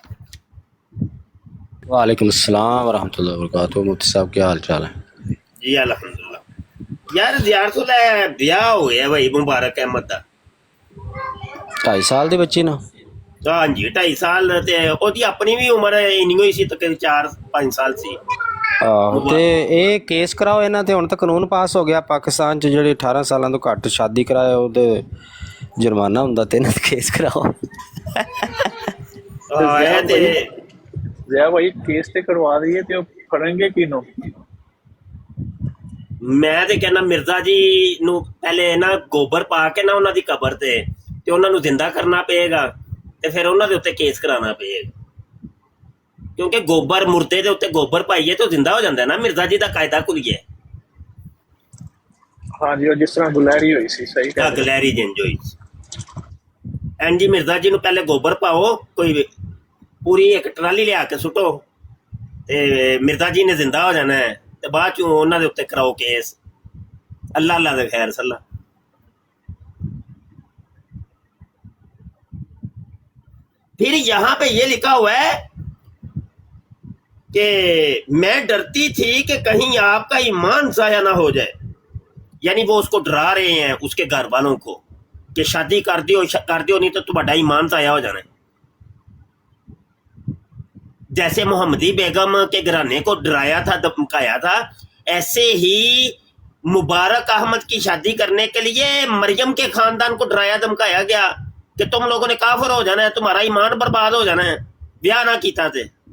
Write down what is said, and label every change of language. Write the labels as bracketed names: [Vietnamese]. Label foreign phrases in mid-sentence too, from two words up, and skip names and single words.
[Arabic] وعلیکم السلام ورحمۃ اللہ وبرکاتہ۔ [Urdu] مفتی صاحب کیا حال چال ہے؟ [Punjabi] جی الحمدللہ یار زیار سول ہے بیاہ ہو گیا بھائی مبارک احمد دا 2.5 سال دی بچی نا؟ ہاں جی 2.5 سال تے او دی اپنی بھی عمر اینی ہوئی سی تقریباً 4-5 سال سی تے ਇਹ ਕੇਸ ਕਰਾਓ ਇਹਨਾਂ ਤੇ ਹੁਣ ਤਾਂ ਕਾਨੂੰਨ ਪਾਸ ਹੋ ਗਿਆ ਪਾਕਿਸਤਾਨ 'ਚ ਜਿਹੜੇ 18 ਸਾਲਾਂ ਤੋਂ ਘੱਟ ਸ਼ਾਦੀ ਕਰਾਏ ਉਹਦੇ ਜੁਰਮਾਨਾ ਹੁੰਦਾ ਤੇ ਇਹਨਾਂ ਤੇ ਕੇਸ ਕਰਾਓ ਇਹ ਤੇ ضیا بھائی کیس تے کروا دیے تے کریں گے کینوں؟ ਮੈਂ ਤੇ ਕਹਿੰਦਾ ਮਿਰਜ਼ਾ ਜੀ ਨੂੰ ਪਹਿਲੇ ਨਾ ਗੋਬਰ ਪਾ ਕੇ ਨਾ ਉਹਨਾਂ ਦੀ ਕਬਰ ਤੇ ਉਹਨਾਂ ਨੂੰ ਜ਼ਿੰਦਾ ਕਰਨਾ ਪਏਗਾ ਤੇ ਫਿਰ ਉਹਨਾਂ ਦੇ ਉੱਤੇ ਕੇਸ ਕਰਾਉਣਾ ਪਏਗਾ ਕਿਉਂਕਿ ਗੋਬਰ ਮੁਰਦੇ ਦੇ ਉੱਤੇ ਗੋਬਰ ਪਾਈਏ ਤੇ ਉਹ ਜ਼ਿੰਦਾ ਹੋ ਜਾਂਦਾ ਨਾ ਮਿਰਜ਼ਾ ਜੀ ਦਾ ਕਾਇਦਾ ਕੁਲੀਏ [Urdu] ہاں جی، اور جس طرح گلہری ہوئی سی صحیح کہہ رہے ہیں۔ [Punjabi] ਗਲੈਰੀ ਜਿੰਜ ਹੋਈ ਐਂ ਜੀ ਮਿਰਜ਼ਾ ਜੀ ਨੂੰ ਪਹਿਲੇ ਗੋਬਰ ਪਾਓ ਕੋਈ ਪੂਰੀ ਇੱਕ ਟਰਾਲੀ ਲਿਆ ਕੇ ਸੁੱਟੋ ਤੇ ਮਿਰਜ਼ਾ ਜੀ ਨੇ ਜ਼ਿੰਦਾ ਹੋ ਜਾਣਾ ਹੈ ਤੇ ਬਾਅਦ ਚੋਂ ਉਹਨਾਂ ਦੇ ਉੱਤੇ ਕਰਾਓ ਕੇਸ اللہ دے خیر صلی [Urdu] پھر یہاں پہ یہ لکھا ہوا ہے کہ میں ڈرتی تھی کہ کہیں آپ کا ایمان ضائع نہ ہو جائے یعنی وہ اس کو ڈرا رہے ہیں اس کے گھر والوں کو کہ شادی کر دیو نہیں تو تمہارا ایمان ضائع ہو جانا ہے. جیسے محمدی بیگم کے گھرانے کو ڈرایا تھا، دھمکایا تھا، ایسے ہی مبارک احمد کی شادی کرنے کے لیے مریم کے خاندان کو ڈرایا دھمکایا گیا کہ تم لوگوں نے کافر ہو جانا ہے، تمہارا ایمان برباد ہو جانا ہے، بیاہ نہ کیتا تھے.